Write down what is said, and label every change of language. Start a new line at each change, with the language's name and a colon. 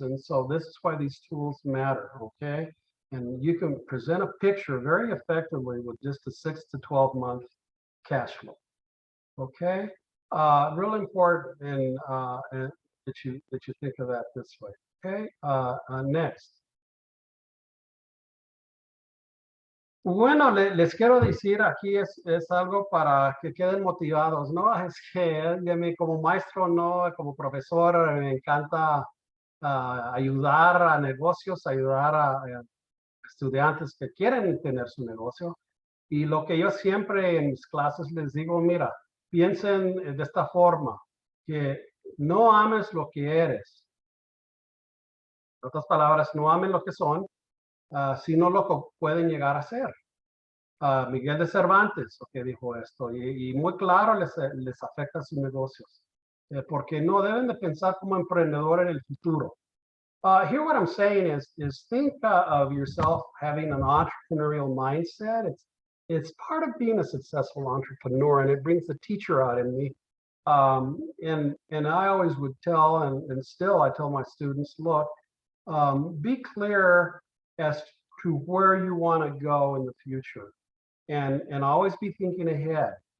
English: And so this is why these tools matter, okay? And you can present a picture very effectively with just a 6 to 12 month cash flow, okay? Real important and that you think of that this way, okay? Next.
Spanish: Bueno, les quiero decir aquí es algo para que queden motivados, ¿no? Es que como maestro, no, como profesor, me encanta ayudar a negocios, ayudar a estudiantes que quieren tener su negocio. Y lo que yo siempre en mis clases les digo, mira, piensen de esta forma, que no ames lo que eres. En otras palabras, no amen lo que son, sino lo que pueden llegar a ser. Miguel de Cervantes, que dijo esto, y muy claro les afecta a sus negocios, porque no deben de pensar como emprendedor en el futuro.
English: Here what I'm saying is think of yourself having an entrepreneurial mindset. It's part of being a successful entrepreneur, and it brings the teacher out in me. And I always would tell, and still I tell my students, look, be clear as to where you want to go in the future, and always be thinking ahead.